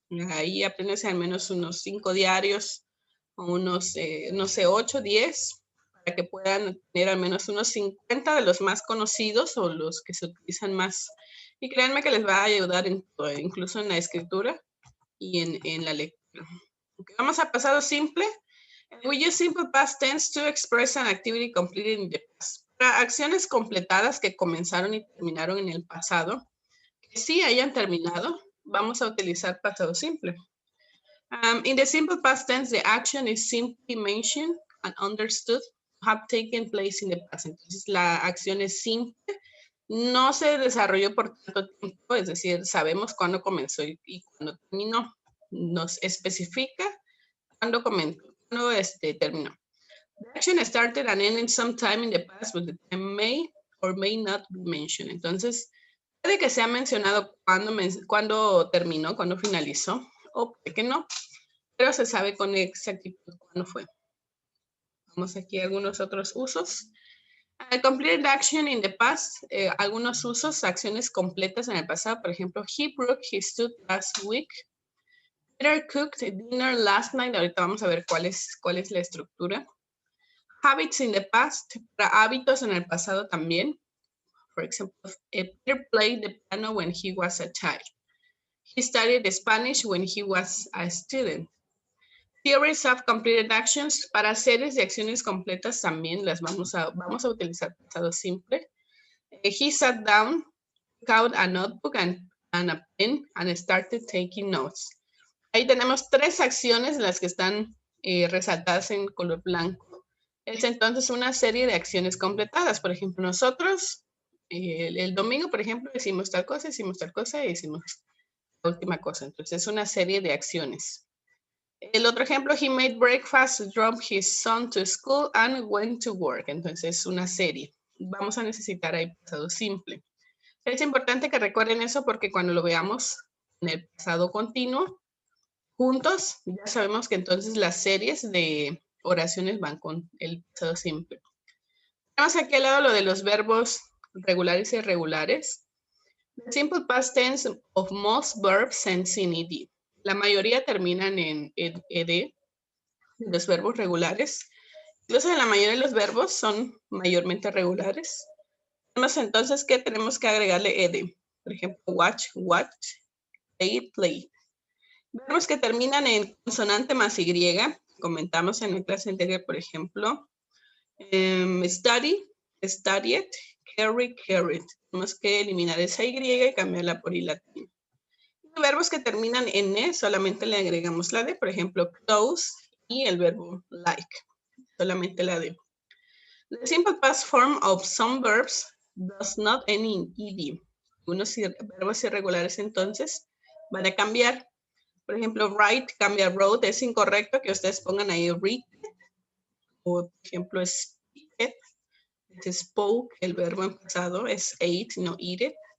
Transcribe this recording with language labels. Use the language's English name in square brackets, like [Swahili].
[Spanish] Ahí apréndense al menos unos 5 diarios, o unos, no sé, 8, 10, para que puedan tener al menos unos 50 de los más conocidos o los que se utilizan más. Y créanme que les va a ayudar incluso en la escritura y en la lectura. Okay, vamos a pasado simple. [English] We use simple past tense to express an activity completed in the past. [Spanish] Para acciones completadas que comenzaron y terminaron en el pasado, que sí hayan terminado, vamos a utilizar pasado simple. [English] In the simple past tense, the action is simply mentioned and understood to have taken place in the past. [Spanish] Entonces, la acción es simple, no se desarrolló por tanto tiempo, es decir, sabemos cuándo comenzó y cuándo terminó. Nos especifica cuándo comenzó, cuándo terminó. [English] The action started and ended sometime in the past, but the time may or may not be mentioned. [Spanish] Entonces, puede que sea mencionado cuándo terminó, cuándo finalizó, o puede que no, pero se sabe con exactitud cuándo fue. Vamos aquí a algunos otros usos. [English] Completed action in the past, [Spanish] algunos usos, acciones completas en el pasado. Por ejemplo, [English] he broke his tooth last week. Peter cooked dinner last night. [Spanish] Ahorita vamos a ver cuál es la estructura. [English] Habits in the past, [Spanish] para hábitos en el pasado también. [English] For example, Peter played the piano when he was a child. He studied Spanish when he was a student. Theories of completed actions, [Spanish] para series de acciones completas también las vamos a utilizar pasado simple. [English] He sat down, took out a notebook and a pen and started taking notes. [Spanish] Ahí tenemos 3 acciones las que están resaltadas en color blanco. Es entonces una serie de acciones completadas. Por ejemplo, nosotros el domingo, por ejemplo, hicimos tal cosa y hicimos la última cosa. Entonces es una serie de acciones. El otro ejemplo, [English] he made breakfast, drove his son to school and went to work. [Spanish] Entonces es una serie. Vamos a necesitar ahí pasado simple. Es importante que recuerden eso porque cuando lo veamos en el pasado continuo, juntos, ya sabemos que entonces las series de oraciones van con el pasado simple. Tenemos aquí al lado lo de los verbos regulares y irregulares. [English] The simple past tense of most verbs ends in ed. [Spanish] La mayoría terminan en ed, los verbos regulares. Incluso la mayoría de los verbos son mayormente regulares. Tenemos entonces que tenemos que agregarle ed. Por ejemplo, watch, watch, play, play. Verbos que terminan en consonante más y, comentamos en la clase anterior, por ejemplo, study, studied, carry, carried. Tenemos que eliminar esa y y cambiarla por i latina. Verbos que terminan en e, solamente le agregamos la d, por ejemplo, close y el verbo like, solamente la d. [English] The simple past form of some verbs does not end in ed. [Spanish] Algunos verbos irregulares entonces van a cambiar. Por ejemplo, write cambia wrote, es incorrecto que ustedes pongan ahí read. O, por ejemplo, speak, es spoke, el verbo en pasado es ate, no eat it.